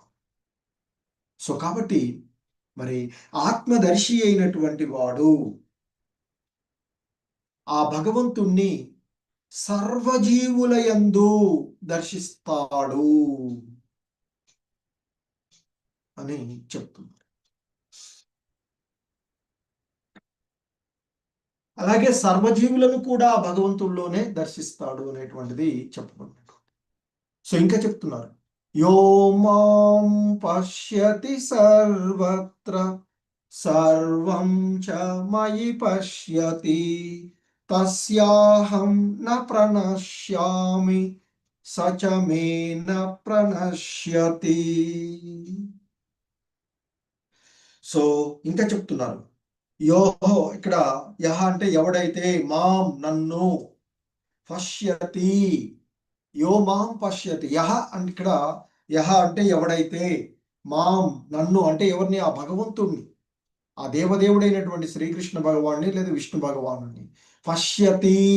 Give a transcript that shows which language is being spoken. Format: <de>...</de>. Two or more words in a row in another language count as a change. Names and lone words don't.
<te>సో కాబట్టి మరి ఆత్మదర్శి అయినటువంటి వాడు ఆ భగవంతుణ్ణి సర్వజీవులయందు దర్శిస్తాడు అని చెప్తున్నారు. అలాగే సర్వజీవులను కూడా భగవంతుల్లోనే దర్శిస్తాడు అనేటువంటిది చెప్పబడినట్టు. సో ఇంకా చెప్తున్నారు,</te> <sa>యో మాం పశ్యతి సర్వత్ర సర్వం చ మయి పశ్యతి తస్యాహం న ప్రణశ్యామి సచ మే న ప్రణశ్యతి.</sa> <te>సో ఇంకా చెప్తున్నారు, యోహో ఇక్కడ యహ అంటే ఎవడైతే, మాం నన్ను, పశ్యతి</te> <sa>యో మాం పశ్యతి,</sa> <te>యహ అంటే ఇక్కడ యహ అంటే ఎవడైతే, మాం నన్ను అంటే ఎవరిని, ఆ భగవంతుణ్ణి, ఆ దేవదేవుడైనటువంటి శ్రీకృష్ణ భగవాన్ని లేదా విష్ణు భగవాను పశ్యతి</te>